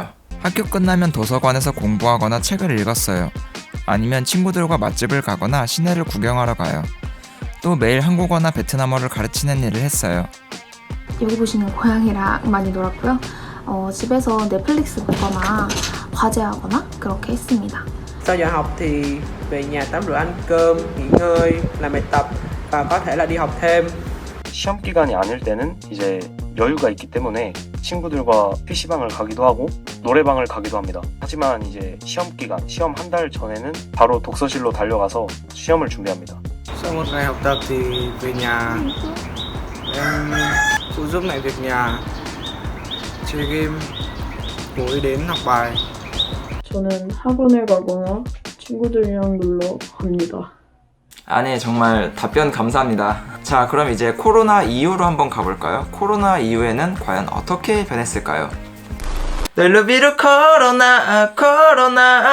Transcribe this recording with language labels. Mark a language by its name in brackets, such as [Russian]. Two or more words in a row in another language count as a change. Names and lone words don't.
[Korean] 학교 끝나면 도서관에서 공부하거나 책을 읽었어요. 아니면 친구들과 맛집을 가거나 시내를 구경하러 가요. 또 매일 한국어나 베트남어를 가르치는 일을 했어요. 여기 보시는 고양이랑 많이 놀았고요. 집에서 넷플릭스 보거나 과제하거나 그렇게 했습니다. [Vietnamese] Sau giờ học thì về nhà tắm rửa ăn cơm, nghỉ ngơi, làm bài tập và có thể là đi học thêm. [Korean] 시험 기간이 아닐 때는 이제 여유가 있기 때문에 친구들과 PC방을 가기도 하고 노래방을 가기도 합니다. 하지만 이제 시험 기간, 시험 한 달 전에는 바로 독서실로 달려가서 시험을 준비합니다. [Vietnamese] Sau một ngày học tập thì về nhà em phụ giúp lại việc nhà, chơi game, ngồi đến học bài. [Korean] 저는 학원에 가거나 친구들이랑 놀러 갑니다. 아니, 정말 답변 감사합니다. 자, 그럼 이제 코로나 이후로 한번 가볼까요? 코로나 이후에는 과연 어떻게 변했을까요? 넬루비루 코로나.